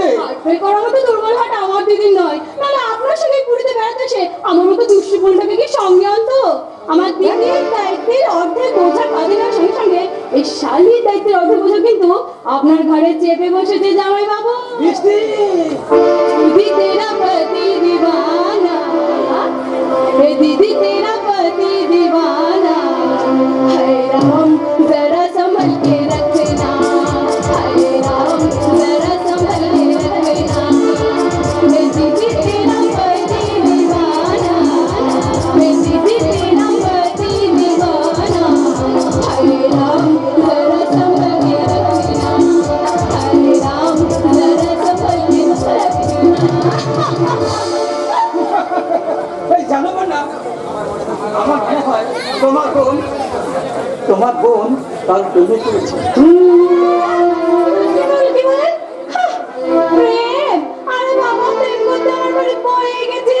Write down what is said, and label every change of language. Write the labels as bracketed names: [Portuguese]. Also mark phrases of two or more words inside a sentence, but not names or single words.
[Bangla] হার্টফেল করার মতো দুর্বল হাট আমার দিদির নয়, নাহলে আপনার সঙ্গে পুরীতে বেড়াতে এসে আমার মতো দুষ্টু বোনটাকে কি সঙ্গে আনতো? আমার দিদির দায়িত্বের অর্ধেক বোঝা কাঁধে নেওয়ার সঙ্গে সঙ্গে এই শালির দায়িত্বের অর্ধেক বোঝা কিন্তু আপনার ঘরে চেপে বসেছে জামাই বাবু। মিষ্টি [Hindi] दीदी तेरा पति दीवाना, हे दीदी तेरा पति दीवाना, हाय राम जरा संभल के रखना, हाय राम जरा संभल के रखना, हे दीदी तेरा पति दीवाना, हे दीदी तेरा पति दीवाना, हाय राम जरा संभल के रखना, हाय राम जरा संभल के रखना। [Bangla] এই জানো না, আমার মনে হয় তোমার বোন তার প্রেমে পড়েছে। কি বলেন? হাহ, প্রেম? আরে বাবা, প্রেম করতে আমার বাড়ি পড়ে গেছে।